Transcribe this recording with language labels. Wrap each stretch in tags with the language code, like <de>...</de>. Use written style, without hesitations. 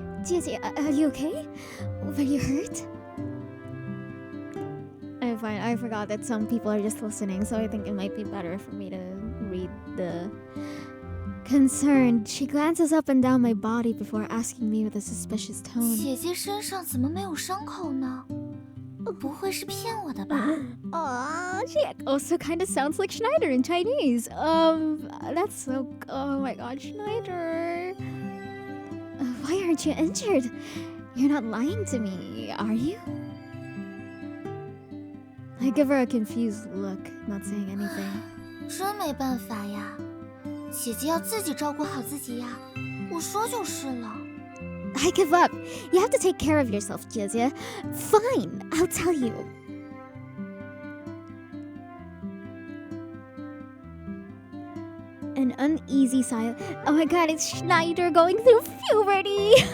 <en>Jie, are you okay? Were you hurt? I'm fine. I forgot that some people are just listening, so I think it might be better for me to read the... Concerned, she glances up and down my body before asking me with a suspicious tone.</en> <zh>姐姐身上怎么没有伤口呢？不会是骗我的吧？</zh> <en>She also kind of sounds like Schneider in Chinese. That's so... Oh my god, Schneider. Why aren't you injured? You're not lying to me, are you? I give her a confused look, not saying anything.</en> <zh>真没办法呀，姐姐要自己照顾好自己呀，我说就是了。</zh> <en>I give up. You have to take care of yourself, Jizya. Fine, I'll tell you. An uneasy silence. Oh my god, it's Schneider going through puberty.</en>